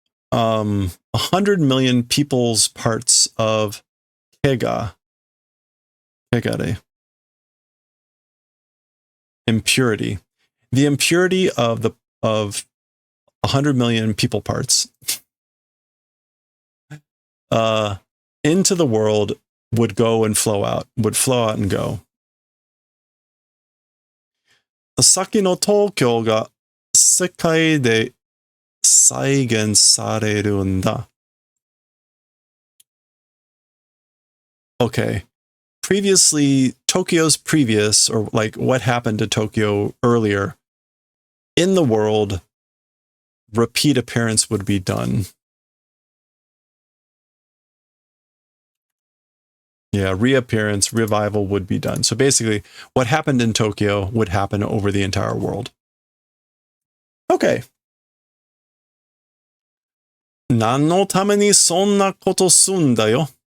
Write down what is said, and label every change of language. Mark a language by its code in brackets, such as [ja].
[en] 100 million people's parts of kegare, impurity. The impurity of 100 million people parts into the world would go and flow out and go. [ja] 先の東京が世界で再現されるんだ. [en] Okay. Previously, Tokyo's previous, or like what happened to Tokyo earlier, in the world, repeat appearance would be done. Yeah, reappearance, revival would be done. So basically, what happened in Tokyo would happen over the entire world. Okay. [ja] 何のためにそんなことすんだよ?